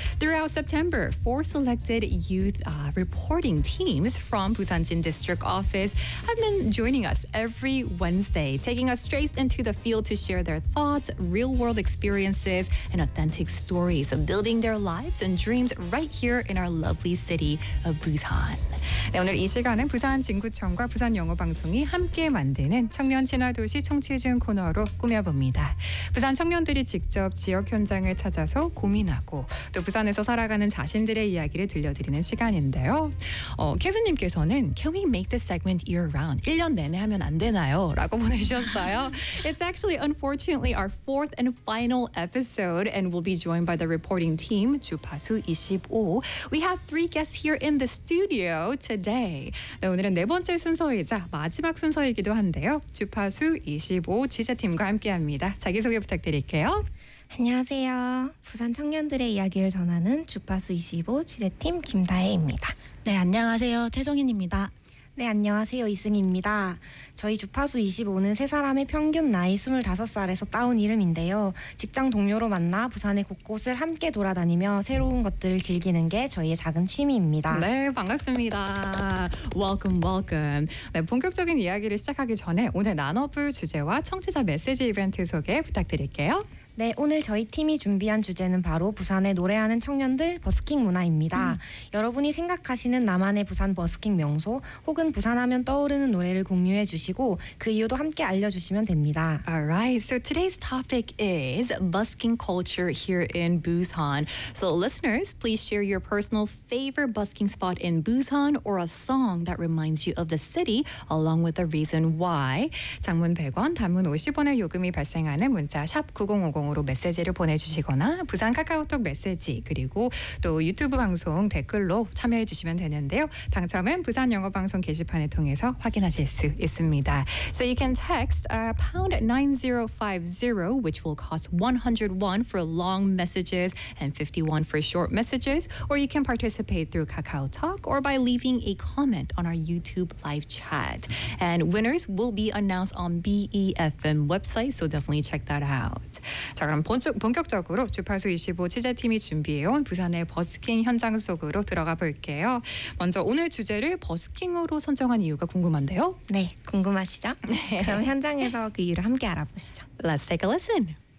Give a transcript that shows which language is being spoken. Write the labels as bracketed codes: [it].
[en] Throughout September, four selected youth reporting teams from Busanjin District office have been joining us every Wednesday, taking us straight into the field to share their thoughts, real-world experiences, and authentic stories of building their lives and dreams right here in our lovely city of Busan. [ko] 네, 오늘 이 시간은 부산 진구청과 부산 영어 방송이 함께 만드는 청년 친화 도시 청취해준 코너로 꾸며봅니다. 부산 청년들이 직접 지역 현장을 찾아서 고민하고 또 부산에서 살아가는 자신들의 이야기를 들려드리는 시간인데요. [en] 케빈님께서는 Can we make this segment year-round? [ko] 1년 내내 하면 안 되나요? 라고 보내주셨어요. [en] It's actually, unfortunately, our fourth and final episode and we'll be joined by the reporting team 주파수 25. We have three guests here in the studio today. [ko] 네, 오늘은 네 번째 순서이자 마지막 순서이기도 한데요. 주파수 25 취재팀과 함께합니다. 자기소개 부탁드릴게요. 안녕하세요. 부산 청년들의 이야기를 전하는 주파수 25 취재팀 김다혜입니다. 네, 안녕하세요. 최종인입니다. 네, 안녕하세요. 이승희입니다. 저희 주파수 25는 세 사람의 평균 나이 25살에서 따온 이름인데요. 직장 동료로 만나 부산의 곳곳을 함께 돌아다니며 새로운 것들을 즐기는 게 저희의 작은 취미입니다. 네, 반갑습니다. Welcome, welcome. 네, 본격적인 이야기를 시작하기 전에 오늘 나눠볼 주제와 청취자 메시지 이벤트 소개 부탁드릴게요. 네, 오늘 저희 팀이 준비한 주제는 바로 부산의 노래하는 청년들 버스킹 문화입니다. 여러분이 생각하시는 나만의 부산 버스킹 명소 혹은 부산하면 떠오르는 노래를 공유해 주시고 그 이유도 함께 알려주시면 됩니다. [en] Alright, so today's topic is busking culture here in Busan. So listeners, please share your personal favorite busking spot in Busan or a song that reminds you of the city along with a reason why. [ko] 장문 100원, 단문 50원의 요금이 발생하는 문자 샵 9050 으로 메시지를 보내주시거나 부산 카카오톡 메시지 그리고 또 유튜브 방송 댓글로 참여해 주시면 되는데요. 당첨은 부산 영어 방송 게시판에 통해서 확인하실 수 있습니다. [en] So you can text #9050 which will cost 101 for long messages and 51 for short messages or you can participate through KakaoTalk or by leaving a comment on our YouTube live chat. And winners will be announced on BEFM website so definitely check that out. [ko] 자 그럼 본격적으로 주파수 25 취재팀이 준비해온 부산의 버스킹 현장 속으로 들어가 볼게요. 먼저 오늘 주제를 버스킹으로 선정한 이유가 궁금한데요. 네, 궁금하시죠? 그럼 현장에서 그 이유를 함께 알아보시죠. [en] Let's take a listen.